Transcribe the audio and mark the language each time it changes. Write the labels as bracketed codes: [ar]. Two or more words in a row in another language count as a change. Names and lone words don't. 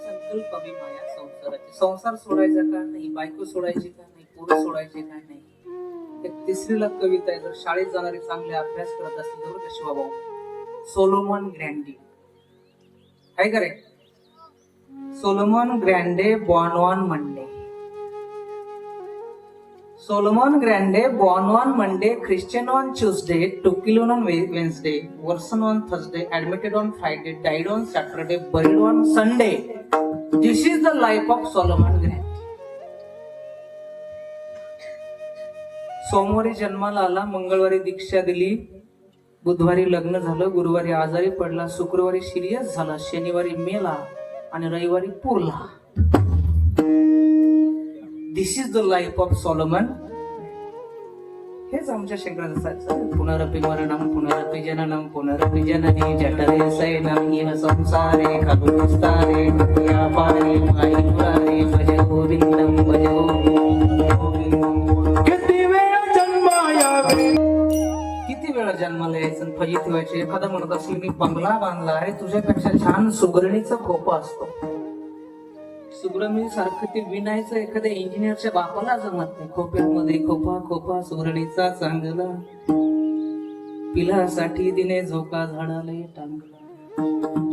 [mr] विकल्प अभिमाया संसाराचे. संसार सोडायचा का नाही, बायको सोडायची का नाही, पोरं सोडायचे का नाही. एक तिसरीला कविता आहे, जर शाळेत जाणारे चांगले अभ्यास करत असतील तर का शिवाभाऊ, सोलोमन ग्रँडी काय करे, सोलोमन ग्रँडे [en] born on Monday. Solomon Grande, born on Monday, Christian on Tuesday, took Kilon on Wednesday, Warson on Thursday, admitted on Friday, died on Saturday, buried on Sunday. This is the life of Solomon Grande. [mr] सोमवारी जन्माला आला, मंगळवारी दीक्षा दिली, बुधवारी लग्न झालं, गुरुवारी आजारी पडला, शुक्रवारी सिरियस झाला, शनिवारी मेला आणि रविवारी पुरला. [en] This is the life of Solomon. [mr] हेच आमच्या शंकराचार्य. [sa] पुनरपि मरणम पुनरपि जननम पुनरपि जननी जठरे शयनम इह संसारे खलु विस्तारे या पारे माई मुरारे भज गोविंदम भज गोविंदम. [mr] किती वेळा जन्माला यायचं, फजित व्हायचे. एखादा म्हणत असेल मी बंगला बांधला आहे, तुझ्यापेक्षा छान सुगरणीचा खोपा असतो. सुगरणी सारखं ते विणायचं एखाद्या इंजिनियरच्या बापाला जमत नाही. खोप्यामध्ये खोपा खोपा सुगरणीचा चांगला, पिलासाठी दिने झोका झाडाला टांगला.